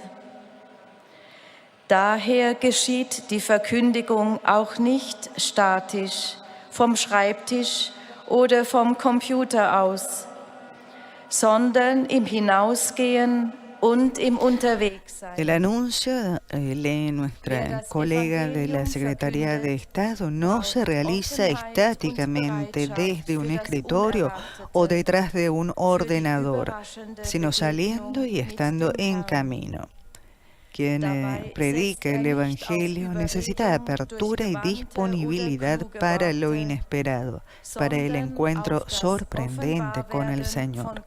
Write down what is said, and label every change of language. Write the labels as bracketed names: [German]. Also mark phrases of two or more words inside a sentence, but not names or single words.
[German] Daher geschieht die Verkündigung auch nicht statisch, vom Schreibtisch oder vom Computer aus, sondern im Hinausgehen und im Unterwegssein. [Spanish] El anuncio, lee nuestra colega de la Secretaría de Estado, no se realiza estáticamente desde un escritorio o detrás de un ordenador, sino saliendo y estando en camino. Quien predica el Evangelio necesita apertura y disponibilidad para lo inesperado, para el encuentro sorprendente con el Señor.